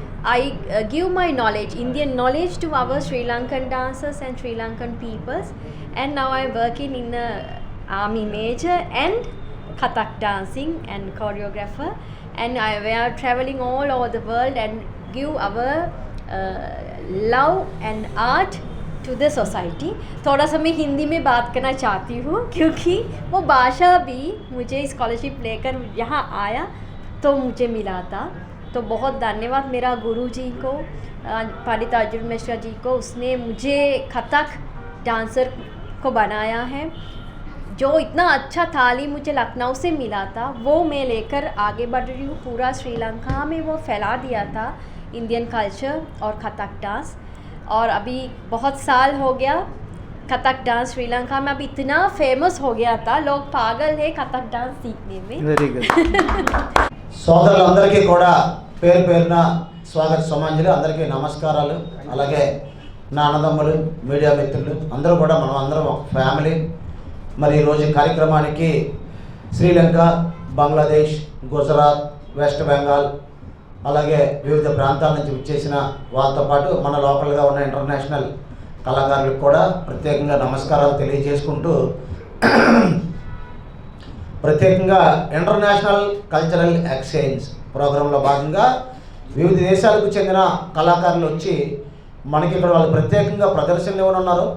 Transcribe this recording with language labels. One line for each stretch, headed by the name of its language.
English: I give my knowledge, Indian knowledge, to our Sri Lankan dancers and Sri Lankan peoples. And now I am working in army major and Kathak dancing and choreographer. And we are traveling all over the world and give our love and art to the society.
Hindi: थोड़ा सा मैं हिंदी में बात करना चाहती हूँ, क्योंकि वो भाषा भी मुझे स्कॉलरशिप लेकर यहाँ आया तो मुझे मिला था. तो बहुत धन्यवाद मेरा गुरु जी को, पंडित अर्जुन मिश्रा जी को. उसने मुझे कथक डांसर को बनाया है. जो इतना अच्छा थाली मुझे लखनऊ से मिला था, वो मैं लेकर आगे बढ़ रही हूँ. पूरा श्रीलंका में वो फैला दिया था इंडियन कल्चर और कथक डांस. और अभी बहुत साल हो गया कथक डांस श्रीलंका में. अभी इतना फेमस हो गया था, लोग पागल है कथक डांस सीखने में.
English: Very good.
Telugu: సోదరులందరికీ కూడా పేరు పేరున స్వాగత సమాంజలి. అందరికీ నమస్కారాలు. అలాగే నా అన్నదమ్ములు, మీడియా మిత్రులు అందరూ కూడా మనం అందరం ఒక ఫ్యామిలీ. మరి ఈరోజు కార్యక్రమానికి శ్రీలంక, బంగ్లాదేశ్, గుజరాత్, వెస్ట్ బెంగాల్, అలాగే వివిధ ప్రాంతాల నుంచి విచ్చేసిన వాళ్ళతో పాటు మన లోకల్గా ఉన్న ఇంటర్నేషనల్ కళాకారులకు కూడా ప్రత్యేకంగా నమస్కారాలు తెలియజేసుకుంటూ, ప్రత్యేకంగా ఇంటర్నేషనల్ కల్చరల్ ఎక్స్చేంజ్ ప్రోగ్రాంలో భాగంగా వివిధ దేశాలకు చెందిన కళాకారులు వచ్చి మనకి ఇక్కడ వాళ్ళు ప్రత్యేకంగా ప్రదర్శనలు ఇవ్వనున్నారు.